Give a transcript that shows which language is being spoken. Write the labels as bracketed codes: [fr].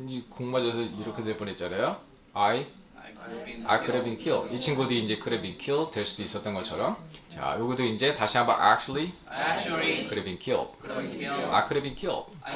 [ko] 공 맞아서 이렇게 될 뻔했잖아요. [en] I could have been killed. [ko] 이 친구도 이제 [en] could have been killed [ko] 될 수도 있었던 것처럼. 자, 요것도 이제 다시 한번 [en] actually could have been killed. I could have been killed.